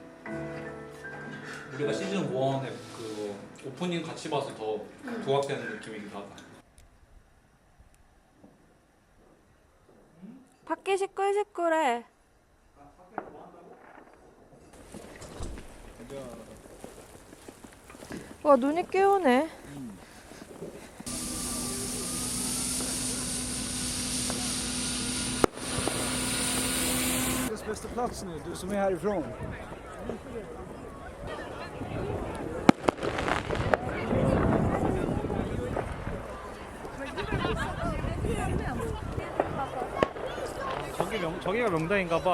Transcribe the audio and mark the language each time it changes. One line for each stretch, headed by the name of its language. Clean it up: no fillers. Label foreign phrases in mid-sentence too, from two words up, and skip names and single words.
Korean: 우리가 시즌 1에 그 오프닝 같이 봐서 더 부각되는 느낌이기도 하다. 밖에 시끌시끌해. 와, 눈이 깨우네.
Swedish: Bästa plats nu, du som är härifrån.
Korean: 저기가 명당인가 봐.